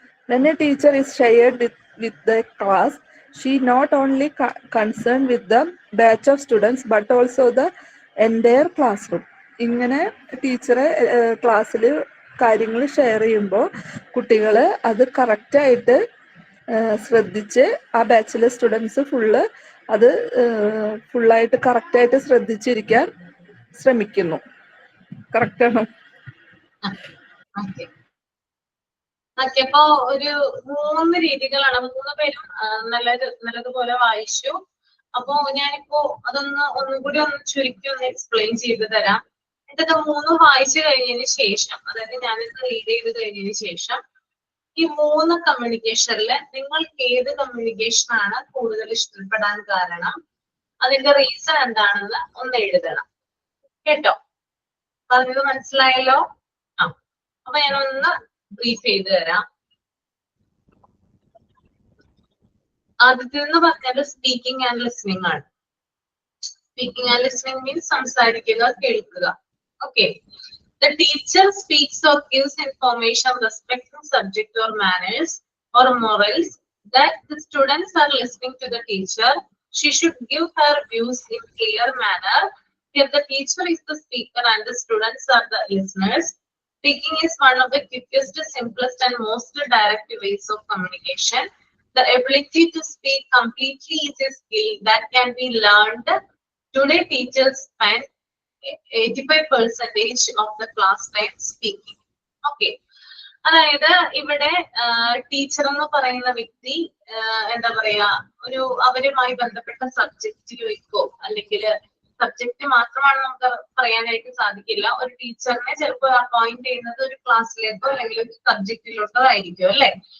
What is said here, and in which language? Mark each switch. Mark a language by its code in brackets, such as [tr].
[en] When a teacher is shared with the class, she not only concerned with the batch of students but also the entire classroom. [ml] ഇങ്ങനെ ടീച്ചറെ ക്ലാസ്സിൽ കാര്യങ്ങൾ share ചെയ്യുമ്പോൾ കുട്ടികൾ അത് കറക്റ്റായിട്ട് ശ്രദ്ധിച്ച് ആ ബാച്ചിലെ സ്റ്റുഡൻസ് അത് ഫുള്ളായിട്ട് കറക്റ്റായിട്ട് ശ്രദ്ധിച്ചിരിക്കാൻ ശ്രമിക്കുന്നു. കറക്റ്റാണോ? ഓക്കെ, അപ്പൊ ഒരു 3 രീതികളാണ്. 3 പേരും നല്ലതുപോലെ വായിച്ചു. അപ്പൊ ഞാനിപ്പോ ഒന്നും കൂടി ചുരുക്കി എക്സ്പ്ലെയിൻ ചെയ്ത് തരാം. ഇതൊക്കെ 3 വായിച്ചു കഴിഞ്ഞതിന് ശേഷം, അതായത് ഞാനിത് റീഡ് ചെയ്ത് കഴിഞ്ഞതിന് ശേഷം ഈ 3 കമ്മ്യൂണിക്കേഷനിൽ നിങ്ങൾക്ക് ഏത് കമ്മ്യൂണിക്കേഷൻ ആണ് കൂടുതൽ ഇഷ്ടപ്പെടാൻ കാരണം, അതിന്റെ റീസൺ എന്താണെന്ന് ഒന്ന് എഴുതണം. കേട്ടോ? പറഞ്ഞത് മനസ്സിലായല്ലോ? അപ്പൊ ഞാനൊന്ന് ബ്രീഫ് ചെയ്ത് തരാം. ആദ്യത്തെ എന്ന് പറഞ്ഞാൽ സ്പീക്കിംഗ് ആൻഡ് ലിസണിങ് ആണ്. [en] Speaking and listening means [ml] സംസാരിക്കുക, കേൾക്കുക. [en] Okay. The teacher speaks or gives information respecting subject or manners or morals that the students are listening to the teacher. She should give her views in clear manner. Here the teacher is the speaker and the students are the listeners. Speaking is one of the quickest, simplest and most direct ways of communication. The ability to speak completely is a skill that can be learned. Today teachers spend 85% of the class time speaking. Okay. [ml] അതായത് ഇവിടെ teacher എന്ന് പറയുന്ന വ്യക്തി എന്താ പറയാ, ഒരു അവരുമായി ബന്ധപ്പെട്ട സബ്ജക്റ്റിലേക്കോ അല്ലെങ്കിൽ സബ്ജക്റ്റ് മാത്രമാണ് നമുക്ക് പറയാനായിട്ട് സാധിക്കില്ല. ഒരു ടീച്ചറിനെ ചിലപ്പോൾ അപ്പോയിന്റ് ചെയ്യുന്നത് ഒരു ക്ലാസ്സിലേക്കോ അല്ലെങ്കിൽ ഒരു സബ്ജക്റ്റിലോട്ടോ ആയിരിക്കും അല്ലെ.